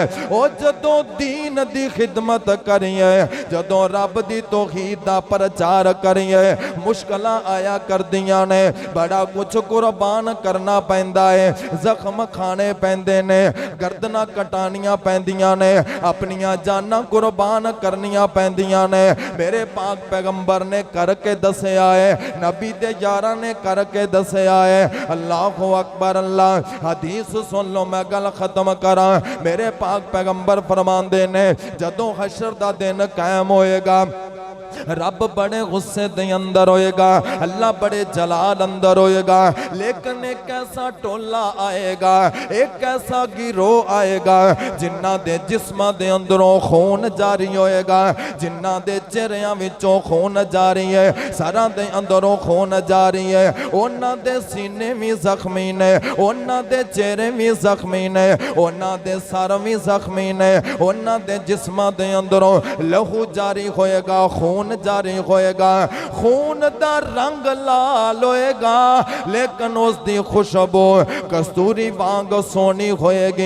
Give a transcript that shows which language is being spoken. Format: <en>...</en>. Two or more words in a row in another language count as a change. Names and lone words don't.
<pa>او جدوں دین دی خدمت کریے، جدوں رب دی توحید دا پرچار کریے، مشکلاں آیا کردیاں نے، بڑا کجھ قربان کرنا پیندا ہے، زخم کھانے پیندے نے، گردناں کٹانیاں پیندیاں نے، اپنیاں جاناں قربان کرنیاں پیندیاں نے. میرے پاک پیغمبر نے کرکے دسیا ہے، نبی دے یاراں نے کرکے دسیا ہے.</pa> <ar>الله أكبر الله.</ar> <pa>حدیث سن لو، میں گل ختم کراں۔ میرے پاک پیغمبر فرماندے نے جدوں حشر دا دن قائم ہوئے گا، رب بڑے غصے دے اندر ہوئے گا، اللہ بڑے جلال اندر ہوئے گا، لیکن اک ایسا ٹولہ آئے گا، اک ایسا گروہ آئے گا جنہاں دے جسماں دے اندروں خون جاری ہوئے گا، جنہاں دے چہریاں وچوں خون جاری ہے، سراں دے اندروں خون جاری ہے، اوہناں دے سینے بھی زخمی نے، اوہناں دے چہرے بھی زخمی نے، اوہناں دے سر بھی زخمی نے، اوہناں دے جسماں دے اندروں لہو جاری ہوئے گا، خون جاری ہوئے گا، خون دا رنگ لال ہوئے گا، لیکن اس کی خوشبو کستوری وانگ سوہنی ہوئے گی.</pa>